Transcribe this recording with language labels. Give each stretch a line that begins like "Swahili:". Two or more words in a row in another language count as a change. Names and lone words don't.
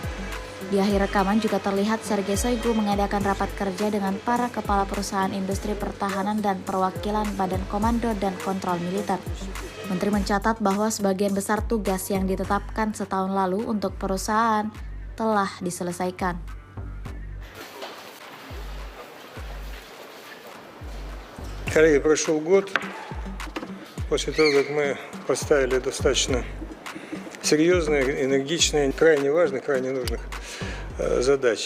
Indonesian: Di akhir rekaman juga terlihat Sergei Shoigu mengadakan rapat kerja dengan para kepala perusahaan industri pertahanan dan perwakilan Badan Komando dan Kontrol Militer. Menteri mencatat bahwa sebagian besar tugas yang ditetapkan setahun lalu untuk perusahaan telah diselesaikan.
Russian: Коллеги, прошел год после того, как мы поставили достаточно серьезные, энергичные, крайне важных, крайне нужных задач.